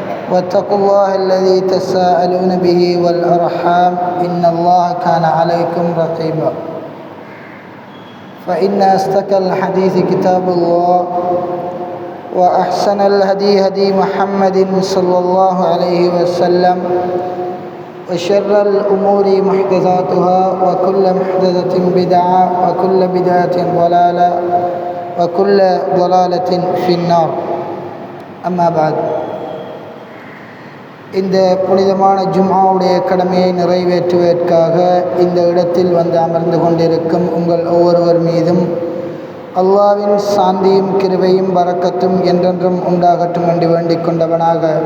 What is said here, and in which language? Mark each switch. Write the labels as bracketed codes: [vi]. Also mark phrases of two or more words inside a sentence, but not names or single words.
[ar] واتقوا الله الذي تساءلون به والأرحام إن الله كان عليكم رقيبا فإن أصدق الحديث كتاب الله وأحسن الهدي هدي محمد صلى الله عليه وسلم وشر الأمور محدثاتها وكل محدثة بدعة وكل بدعة ضلالة وكل ضلالة في النار أما بعد [ta] இந்த புனிதமான ஜும்ஆவுடைய கடமையை நிறைவேற்றுவதற்காக இந்த இடத்தில் வந்து அமர்ந்து கொண்டிருக்கும் உங்கள் ஒவ்வொருவர் மீதும் அல்லாஹ்வின் சாந்தியும் கிருபையும் பரக்கத்தும் என்றென்றும் உண்டாகட்டும் என்று வேண்டிக் கொண்டவனாக